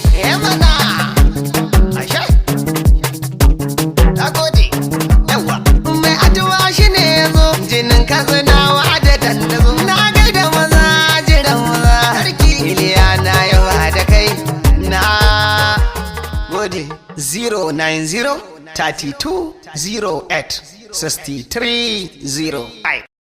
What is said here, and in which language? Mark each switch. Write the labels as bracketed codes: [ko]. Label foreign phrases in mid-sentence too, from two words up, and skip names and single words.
[ha] Eh mana. Ashe. Na gode. Yawwa. Mai addu'a shi ne ya zo. Jinin Katsinawa da dandazo. Na gaida maza jiran maza. Sarki Iliya na yawa da kai. Na gode. [en] Zero nine zero thirty two zero eight sixty three zero. [ha] Ai.